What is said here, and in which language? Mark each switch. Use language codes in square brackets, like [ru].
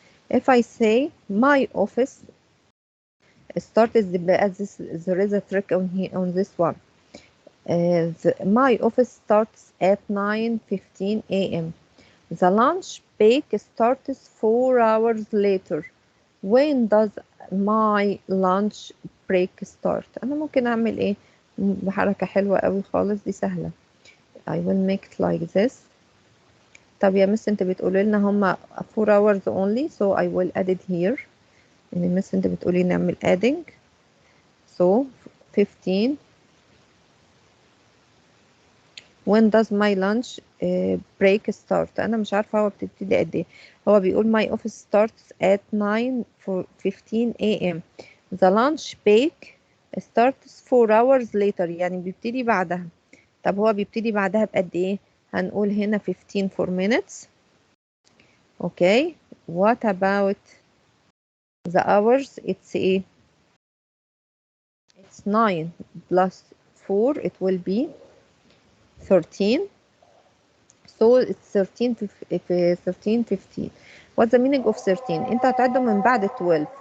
[en] If I say my office starts at this, there is a trick on here on this one. My office starts at 9:15 a.m. The lunch break starts 4 hours later. When does my lunch break start? [ar] أنا ممكن أعمل إيه بحركة حلوة قوي خالص، دي سهلة. [en] I will make it like this. [ar] طب يا مس انت بتقولي لنا هما [en] 4 hours only, so I will add it here. [ar] يعني مس انت بتقولي نعمل adding. [en] So 15. When does my lunch break start? [ar] أنا مش عارفة هو بتبتدي قد إيه. هو بيقول [en] my office starts at 9:15 a.m. The lunch break starts 4 hours later. [ar] يعني بيبتدي بعدها. طب هو بيبتدي بعدها بقد إيه؟ هنقول هنا 15 [en] for minutes. Okay. What about the hours? It's إيه؟ It's 9 plus 4. It will be 13. So it's 13 15. What's the meaning of 13? [ar] انت هتعده من بعد 12.